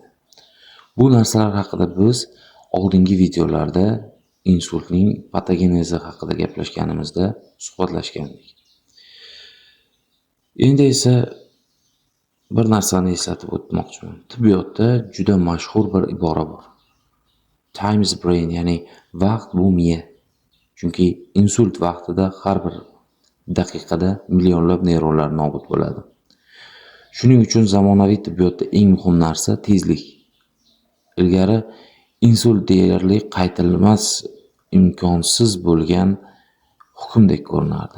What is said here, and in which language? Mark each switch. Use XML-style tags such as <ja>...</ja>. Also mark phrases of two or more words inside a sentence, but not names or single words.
<uz>Bu narsalar haqida biz oldingi videolarda insultning patogenezi haqida gaplashganimizda suhbatlashgandik. Endi esa bir narsani eslatib o'tmoqchiman. Tibbiyotda juda mashhur bir ibora bor.</uz> <en>Time is brain,</en> <uz>ya'ni vaqt bu miya. Chunki insult vaqtida har bir daqiqada millionlab neyronlar nobud bo'ladi. Shuning uchun zamonaviy tibbiyotda eng muhim narsa tezlik. Ilgari insult deyarli qaytarilmas, imkonsiz bo'lgan hukmdek ko'rinardi.</uz>